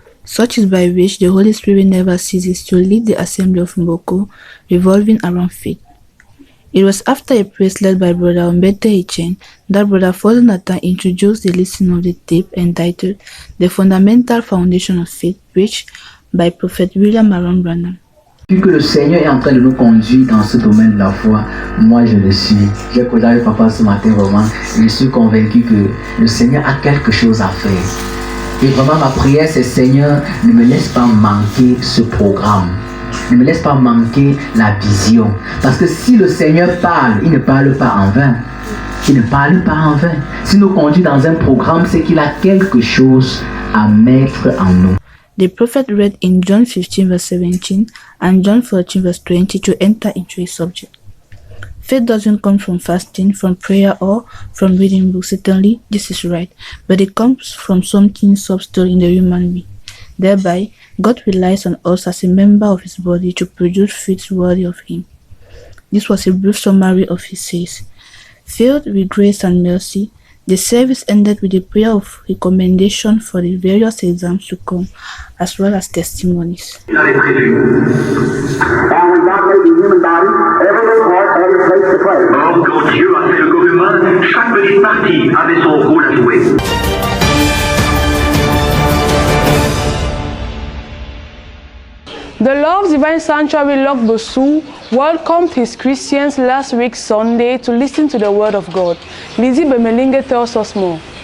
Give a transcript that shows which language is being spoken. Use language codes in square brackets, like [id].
[en] such is by which the Holy Spirit never ceases to lead the assembly of Mboko, revolving around faith. It was after a praise led by Brother Umbete Echen that Brother Father Nathan introduced the listening of the tape entitled The Fundamental Foundation of Faith, preached by Prophet William Aaron Branham. [fr] Vu que le Seigneur est en train de nous conduire dans ce domaine de la foi, moi je le suis. J'ai causé avec papa ce matin vraiment, et je suis convaincu que le Seigneur a quelque chose à faire. Et vraiment ma prière c'est Seigneur, ne me laisse pas manquer ce programme. Ne me laisse pas manquer la vision. Parce que si le Seigneur parle, il ne parle pas en vain. Il ne parle pas en vain. S'il nous conduit dans un programme, c'est qu'il a quelque chose à mettre en nous. [en] The prophet read in John 15 verse 17 and John 14 verse 20 to enter into his subject. Faith doesn't come from fasting, from prayer, or from reading books. Certainly, this is right. But it comes from something subtle in the human being. Thereby, God relies on us as a member of His body to produce fruits worthy of Him. This was a brief summary of His says. Filled with grace and mercy, the service ended with a prayer of recommendation for the various exams to come, as well as testimonies. And when God made the human body, every little part had its place to play. [fr] Or quand Dieu a fait le corps humain, chaque petite partie avait son rôle à jouer. [en] The Love's Divine Sanctuary Lok Bosu welcomed his Christians last week Sunday to listen to the Word of God. Lizzie Bemelinge tells us more.